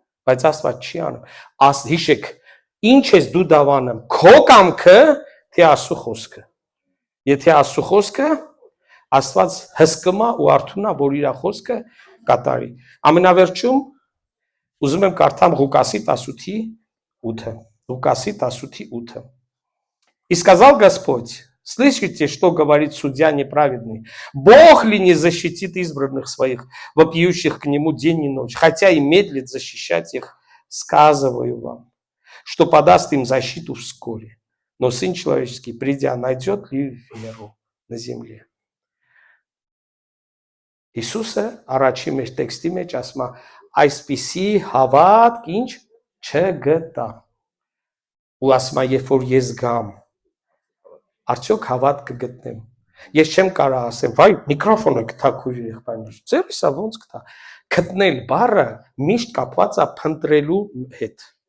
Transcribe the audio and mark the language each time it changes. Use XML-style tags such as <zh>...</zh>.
<hy>Բայց Աստված չի անում։ Հիշեք, ինչ ես դու դավանում, քո կամքը, թե Աստծո խոսքը։ Եթե Աստծո խոսքը, Աստված հսկում է ու արթուն է, որ իր խոսքը կատարի։ Ամենավերջում ուզում եմ կարդամ Ղուկասի 18:8։ Ղուկասի 18:8։</hy> <ru>И сказал Господь, слышите, что говорит судья неправедный? Бог ли не защитит избранных своих, вопиющих к нему день и ночь, хотя и медлит защищать их, сказываю вам, что подаст им защиту вскоре. Но Сын Человеческий, придя, найдет ли веру на земле?</ru> <hy>Հիսուսը առաջի մեր տեքստի մեջ ասում է, այսպիսի հավատք ինչ չգտա։ Ու ասում է, երբ որ ես գամ, արդյոք հավատ կգտնեմ։ Ես չեմ կարող ասեմ, վայ, միկրոֆոնը գտա քույր եղբայրներ, ձերիսա ոնց գտա։ Գտնել բառը միշտ կապված է փնտրելու հետ։</hy>